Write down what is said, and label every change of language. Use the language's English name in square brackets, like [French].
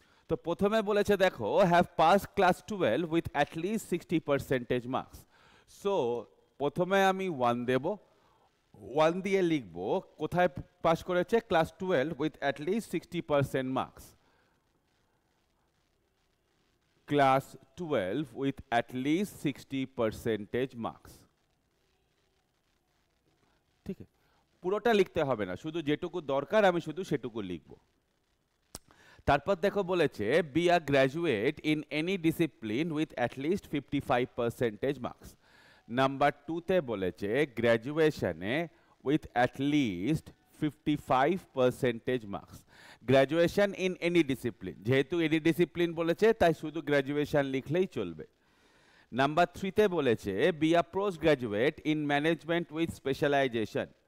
[Bangla] তো প্রথমে বলেছে দেখো [English] Have pass class 12 with at least 60% marks. [Bangla] So প্রথমে আমি 1 দেব, 1 দিয়ে লিখবো কোথায় পাস করেছে, [English] Class 12 with at least 60% marks. Class 12 with at least 60% marks। [Bangla] ঠিক আছে? পুরোটা লিখতে হবে না, শুধু যেটুকু দরকার আমি শুধু সেটুকু লিখব। তারপর দেখো বলেছে [English] Be a graduate in any discipline with at least 55% marks. [Bangla] Number 2-তে বলেছে গ্র্যাজুয়েশনে [English] with at least 55% marks. Graduation in any discipline, [Bangla] যেহেতু any discipline বলেছে তাই শুধু গ্র্যাজুয়েশন লিখলেই চলবে। নাম্বার 3 তে বলেছে [English] be a postgraduate in management with specialization.